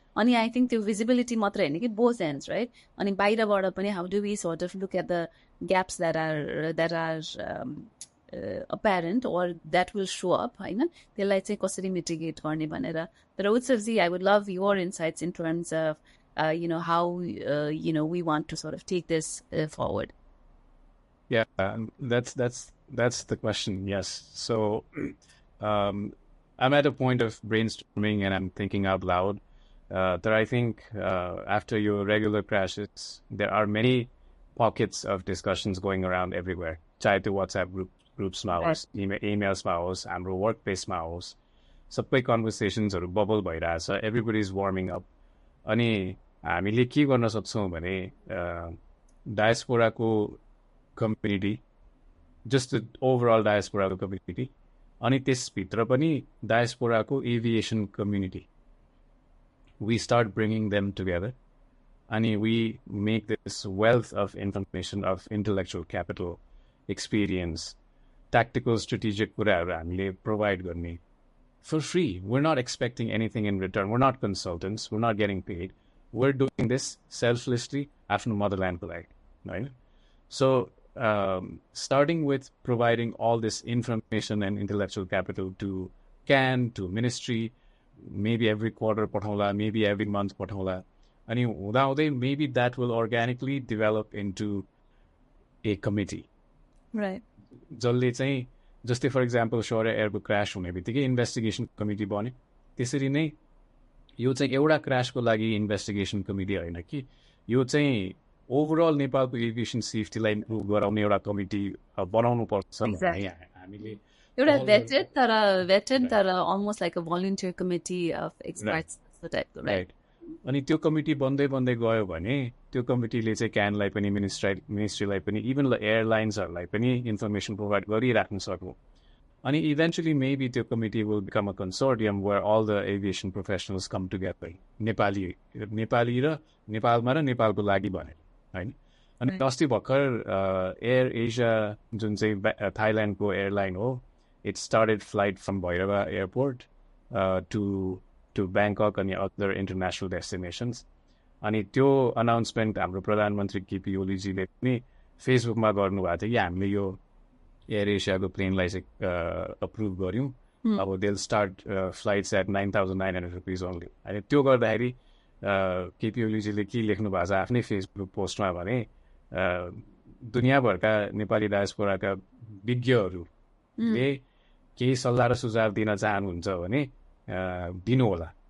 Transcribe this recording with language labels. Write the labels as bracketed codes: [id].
[en] अनि I think त्यो visibility मात्र हैन कि both ends, right? अनि बाहिरबाट पनि how do we sort of look at the gaps that are apparent or that will show up, हैन? [ne] त्यसलाई चाहिँ कसरी mitigate गर्ने भनेर. [en] तर Utsavji, I would love your insights in terms of how we want to sort of take this forward. Yeah, that's the question. Yes. So I'm at a point of brainstorming and I'm thinking out loud. That I think after your regular crashes, there are many pockets of discussions going around everywhere. [ne] Chahe त्यो WhatsApp groups मा होस्, emails मा होस्, हाम्रो workplace मा होस्, सबै conversationsहरू bubble भइरहेछ. [en] Everybody is warming up. [ne] अनि हामीले के गर्न सक्छौँ भने डायस्पोराको community, [en] just the overall diaspora community, [ne] अनि त्यसभित्र पनि डायस्पोराको aviation community. [en] We start bringing them together and we make this wealth of information, of intellectual capital, experience, tactical, strategic कुराहरू हामीले provide गर्ने for free. We're not expecting anything in return. We're not consultants. We're not getting paid. We're doing this selflessly after motherland को लागि, right? So starting with providing all this information and intellectual capital to CAN, to ministry, maybe every quarter पठाउला, maybe every month पठाउला, [ne] अनि हुँदाहुँदै [en] maybe that will organically develop into a committee. Right. [ne] जसले चाहिँ जस्तै for example Shaurya एयरको crash हुने बित्तिकै investigation committee बन्यो. त्यसरी नै यो चाहिँ एउटा क्रासको लागि इन्भेस्टिगेसन कमिटी होइन कि यो चाहिँ ओभरअल नेपालको एभिएसन सेफ्टीलाई इम्प्रुभ गराउने एउटा कमिटी बनाउनु पर्छ भन्ने हामीले [en] एउटा vetted तर almost like a volunteer committee of experts, so type, right? [ne] अनि त्यो कमिटी बन्दै गयो भने त्यो कमिटीले चाहिँ क्यानलाई पनि मिनिस्ट्रीलाई पनि इभन एयरलाइन्सहरूलाई पनि इन्फर्मेसन प्रोभाइड गरिराख्न सक्नु. [en] अनि eventually maybe त्यो committee will become a consortium where all the aviation professionals come together, [ne] Nepali र नेपालमा र नेपालको लागि भनेर, होइन? अनि अस्ति भर्खर एयर एसिया जुन चाहिँ थाइल्यान्डको एयरलाइन हो, [en] it started flight from Bhairava airport to to Bangkok and other international destinations. [ne] अनि त्यो अनाउन्समेन्ट हाम्रो प्रधानमन्त्री केपी ओलीजीले पनि फेसबुकमा गर्नुभएको थियो कि हामीले यो एयर एसियाको प्लेनलाई चाहिँ अप्रुभ गऱ्यौँ [en] अब they'll start flights at 9,900 rupees only [ne] अनि त्यो गर्दाखेरि केपी ओलीजीले के लेख्नु भएको छ आफ्नै फेसबुक पोस्टमा भने दुनियाँभरका नेपाली डायस्पोराका विज्ञहरूले केही सल्लाह र सुझाव दिन चाहनुहुन्छ भने दिनुहोला